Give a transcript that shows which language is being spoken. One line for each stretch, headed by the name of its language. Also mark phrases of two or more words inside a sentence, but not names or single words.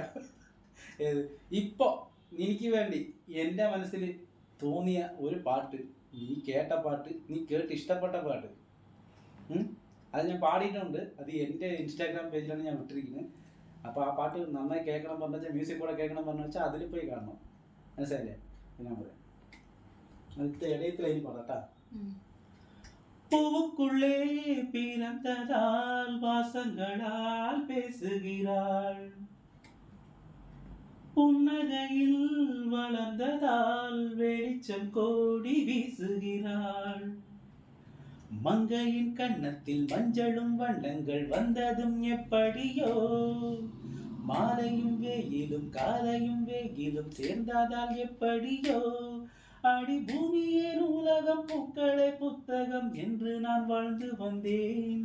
Malayalam: ഏത് ഇപ്പൊ എനിക്ക് വേണ്ടി എൻ്റെ മനസ്സിൽ തോന്നിയ ഒരു പാട്ട്, നീ കേട്ട പാട്ട്, നീ കേട്ട് ഇഷ്ടപ്പെട്ട പാട്ട്, അത് ഞാൻ പാടിയിട്ടുണ്ട്. അത് എൻ്റെ ഇൻസ്റ്റാഗ്രാം പേജിലാണ് ഞാൻ വിട്ടിരിക്കുന്നത്. അപ്പോൾ ആ പാട്ട് നന്നായി കേൾക്കണം പറഞ്ഞു വെച്ചാൽ, മ്യൂസിക് കൂടെ കേൾക്കണം പറഞ്ഞു വെച്ചാൽ അതിൽ പോയി കാണണം. മനസ്സിലായില്ലേ? ഞാൻ പറയാം. അടുത്ത ഇടയത്തിലായി പാടാട്ടാ.
Tamil: பூவுக்குள்ளே பிறந்ததால் வாசங்களால் பேசுகிறாள், புன்னகையில் வளர்ந்ததால் வெளிச்சம் கோடி வீசுகிறாள், மங்கையின் கன்னத்தில் மஞ்சளும் வண்ணங்கள் வந்ததும் எப்படியோ, மாலையும் வெயிலும் காலையும் வெயிலும் சேர்ந்ததால் எப்படியோ, அடி பூமியே உலகம் பூக்க பூக்களே புத்தகம் என்று நான் வாழ்ந்து வந்தேன்.